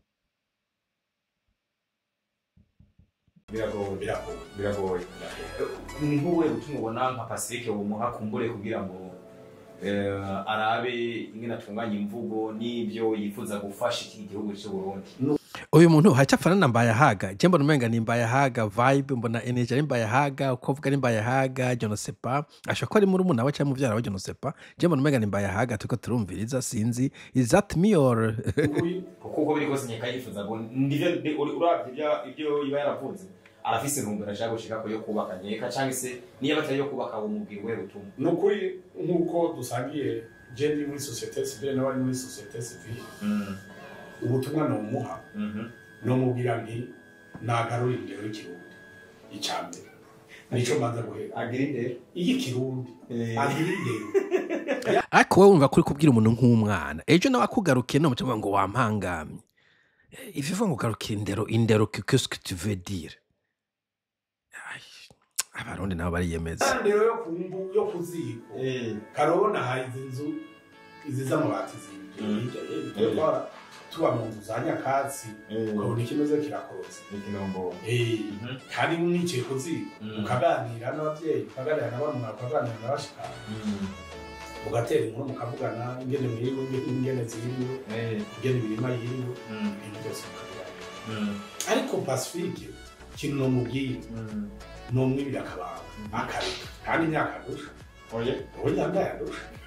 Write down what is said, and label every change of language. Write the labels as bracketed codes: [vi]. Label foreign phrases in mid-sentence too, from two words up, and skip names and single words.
[rn] biragoye ni nk'ubuhe butumwa ubona nka Pacifique bumuha kumbure kugira ngo arabe ingene atunganya imvugo n'ibyo yifuza gufasha iki gihugu cy'u Burundi? uyu muntu hacapfana na Mbayahaga je mbona umenga ni Mbayahaga vibe, mbona energy ari Mbayahaga, uko vuga ni Mbayahaga, [fr] je ne sais pas [rn] ashaka ari muri umuntu cyangwa muvyara wa [fr] je ne sais pas, [rn] je mbona umenga ni Mbayahaga tuko turumviriza sinzi [en] is that me or [rn] kuko biri kose nyeka yifuza ngo ndivyo uravye ibyo iba yaravuze arafise intumbero ashaka gushika ko yo kubaka nyeka cyangwa se niyo batari yo kubaka uwo mubwira we butumwa. Nukuri nkuko dusangiye je ndi muri [fr] societe civile [rn] n'abari muri [fr] societe civile [rn] ubutumwa no muha no mubwira nti nagarura indero y'ikirundi icambere nico manza guhera agira indero y'ikirundi agira indero ariko wowe wumva kuri kubwira umuntu nk'umwana ejo nawe akugarukiye no mutima ngo wampangamye iviva ngo garukira indero [fr] qu'est-ce que tu veux dire? [rn] Abarundi nabo bariyemeza indero yo kumbu yo kuziko karona hayize inzu izi z'amabati zibye tuba mu nzu za nyakatsi ukabona ikimeze kirakorotse ikinombo kandi mwicaye ku ziko ukaganira n'abavyeyi ukaganira n'abamuna ukaganira n'abashika ugatera inkuru mukavugana ingene mwiriwe ingene ziriwe ingene imirima yiriwe ibintu byose mukaganira ariko Pacifique kintu nomubwiye nomwibira akabanga akareka kandi imyaka ndusha oya ndayandusha